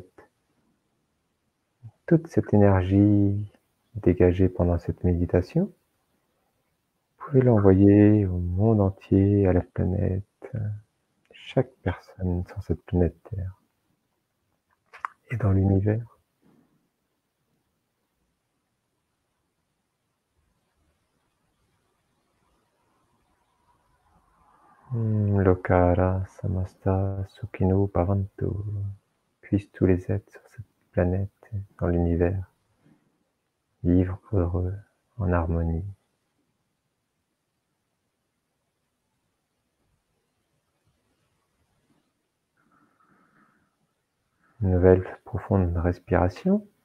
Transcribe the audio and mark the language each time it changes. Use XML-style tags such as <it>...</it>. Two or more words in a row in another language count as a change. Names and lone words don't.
<fr>Toute cette énergie dégagée pendant cette méditation, vous pouvez l'envoyer au monde entier, à la planète, chaque personne sur cette planète Terre et dans l'univers.</fr> <sa>Lokara samasta sukhino bhavantu.</sa> <fr>Puissent tous les êtres sur cette planète, dans l'univers, vivre heureux, en harmonie. Une nouvelle profonde respiration.</fr>